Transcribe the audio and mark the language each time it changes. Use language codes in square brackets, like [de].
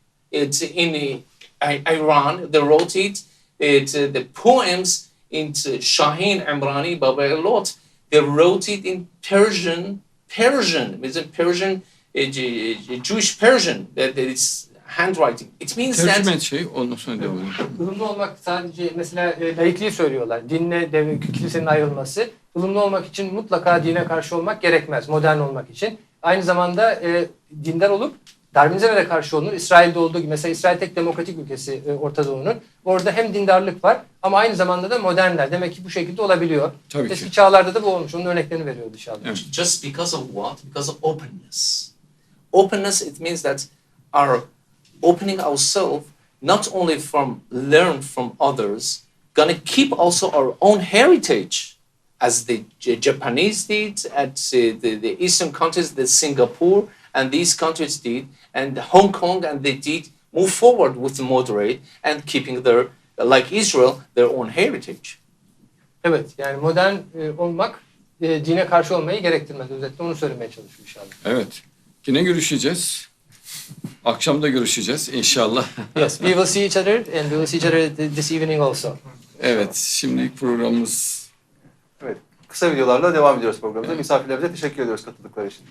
[en] It's in Iran. They wrote it. The poems in Shahin Imrani, Baba Elot. They wrote it in Persian, it's a Persian, Jewish Persian, that is handwriting. It means that... [tr] ondan sonra devam edelim. ılımlı olmak sadece mesela laikliği söylüyorlar. Dinle kilisenin ayrılması. Ilımlı olmak için mutlaka dine karşı olmak gerekmez. Modern olmak için. Aynı zamanda dindar olup Darwinizme de karşı olunur. İsrail'de olduğu gibi. Mesela İsrail tek demokratik ülkesi Orta Doğu'nun. Orada hem dindarlık var ama aynı zamanda da modernler. Demek ki bu şekilde olabiliyor. Tabii Eski ki. çağlarda da bu olmuş. Onun örneklerini veriyor dışarıda. Evet. [en] Just because of what? Because of openness. Openness, it means that our opening ourselves, not only from learn from others, gonna keep also our own heritage, as the Japanese did, at the Eastern countries, the Singapore, and these countries did, and Hong Kong, and they did move forward with the moderate and keeping their, like Israel, their own heritage. [tr] Evet, yani modern olmak dine karşı olmayı gerektirmez. Özetle onu söylemeye çalışıyor inşallah. Evet. Yine görüşeceğiz. Akşam da görüşeceğiz inşallah. [en] Yes, we will see each other and we will see each other this evening also. [tr] Evet, şimdilik programımız... Evet, kısa videolarla devam ediyoruz programımıza. Misafirlerimize teşekkür ediyoruz katıldıkları için.